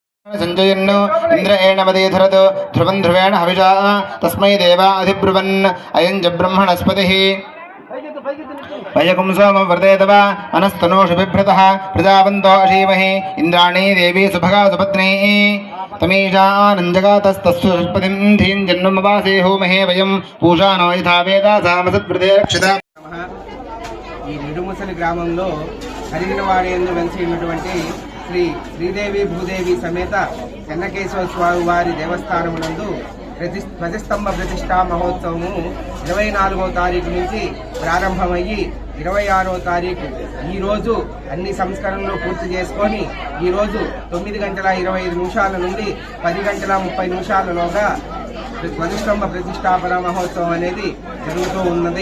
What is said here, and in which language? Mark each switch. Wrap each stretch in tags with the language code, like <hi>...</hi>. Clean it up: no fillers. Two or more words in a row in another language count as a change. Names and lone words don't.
<sa>संजयन्नु इंद्र एणमदीधरत् ध्रुवं ध्रुवेण हविषा तस्मै देवा अधिब्रुवन् अयं च ब्रह्मणस्पतिः वयकुं सोमं वर्धेतव मनस्तनोषु बिभ्रतः प्रजावन्तो अशीमहि इन्द्राणी देवी सुभगा सुपत्नी तमीशानञ्जगातस्तस्वपतिं धीं जन्मवासे होमहे वयं पूषानो यथा वेदा सामसद्वृते रक्षिता।</sa> <te>ఈ నిడుముసలి గ్రామంలో హరిగినవాడి యందు వెలిసినటువంటి శ్రీ శ్రీదేవి భూదేవి సమేత చెన్నకేశవ స్వామి వారి దేవస్థానమునందు ధ్వజస్తంభ ప్రతిష్టా మహోత్సవము 24వ తారీఖు నుంచి ప్రారంభమయ్యి 26వ తారీఖు ఈరోజు అన్ని సంస్కరణలు పూర్తి చేసుకొని ఈరోజు 9:25 నుండి 10:30 ధ్వజస్తంభ ప్రతిష్టాపన మహోత్సవం అనేది జరుగుతూ ఉన్నది.</te>